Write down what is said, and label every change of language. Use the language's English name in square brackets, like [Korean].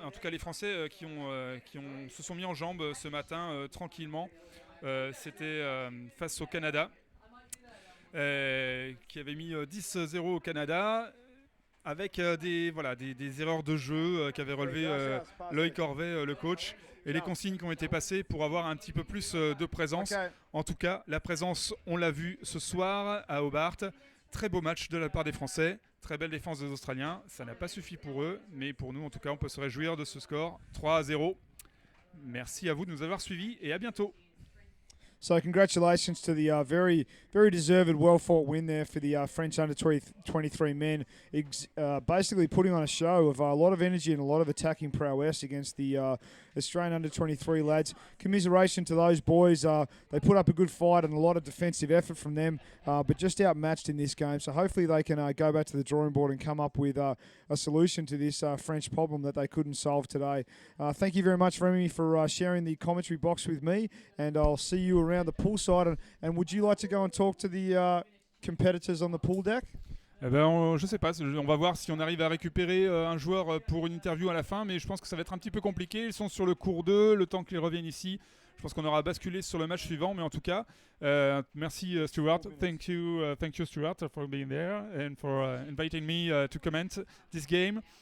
[French] En tout cas, les Français qui se sont mis en jambes ce matin tranquillement, c'était face au Canada, qui avait mis 10-0 au Canada, avec des erreurs de jeu qu'avait relevé Loïc Corvet, le coach, et les consignes qui ont été passées pour avoir un petit peu plus de présence. Okay. En tout cas, la présence, on l'a vu ce soir à Hobart. Très beau match de la part des Français, très belle défense des Australiens. Ça n'a pas suffi pour eux, mais pour nous, en tout cas, on peut se réjouir de ce score 3-0. Merci à vous de nous avoir suivis et à bientôt. [English] So congratulations to the very deserved, well-fought win there for the French under-23 men. Basically putting on a show of a lot of energy and a lot of attacking prowess against the Australian under-23 lads. Commiseration to those boys. They put up a good fight and a lot of defensive effort from them, but just outmatched in this game. So hopefully they can go back to the drawing board and come up with a solution to this French problem that they couldn't solve today. Thank you very much, Remy, for sharing the commentary box with me, and I'll see you around the poolside. And would you like to go and talk to the competitors on the pool deck? [French] Eh ben, je sais pas, on va voir si on arrive à récupérer un joueur pour une interview à la fin, mais je pense que ça va être un petit peu compliqué. Ils sont sur le cours 2, le temps qu'ils reviennent ici. Je pense qu'on aura basculé sur le match suivant, mais en tout cas, merci Stuart. [English] Thank you Stuart for being there and for inviting me to comment this game.